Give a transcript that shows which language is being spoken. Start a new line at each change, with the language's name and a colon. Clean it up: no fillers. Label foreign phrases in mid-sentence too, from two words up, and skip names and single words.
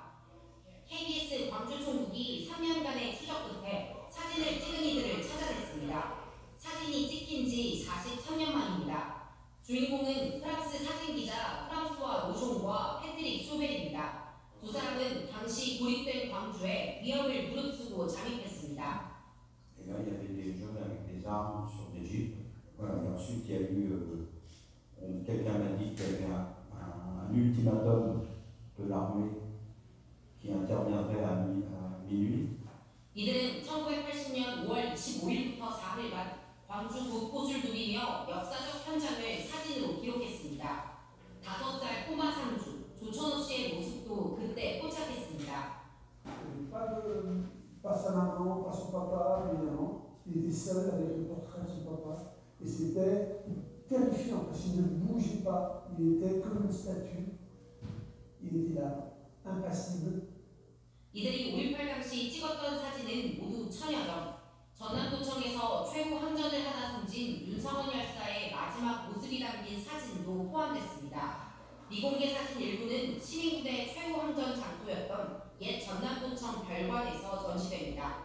Korean: KBS 광주총국이 3년간의 추적 끝에 사진을 찍은 이들을 찾아냈습니다. 사진이 찍힌 지 43년 만입니다. 주인공은 프랑스 사진기자 프랑스와 로숑과 패트릭 쇼벨입니다. 두 사람은 당시 고립된 광주에 위협을 무릅쓰고 잠입했습니다.
French: Et là, il y avait des jeunes avec des armes sur des jeeps. Voilà. Et ensuite, il y a eu, quelqu'un m'a dit qu'il y avait un ultimatum de l'armée qui interviendrait à minuit.
Korean: 이들은 1980년 5월 25일부터 4일간 광주 곳곳을 누비며 역사적 현장을 사진으로 기록했습니다. 5살 꼬마 상주 조천호 씨의 모습도 그때 포착했습니다.
French: Pas sa maman, pas son papa, évidemment. Il était seul avec le portrait de son papa. Et c'était terrifiant parce qu'il ne bougeait pas. Il était comme une statue. Il était là, impassible.
Korean: 이들이 5.18 당시 찍었던 사진은 모두 1000여 점. 전남도청에서 최후 항전을 하다 숨진 윤성원 열사의 마지막 모습이 담긴 사진도 포함됐습니다. 미공개 사진 일부는 시민부대 최후 항전 장소였던 옛 전남도청 별관에서 전시됩니다.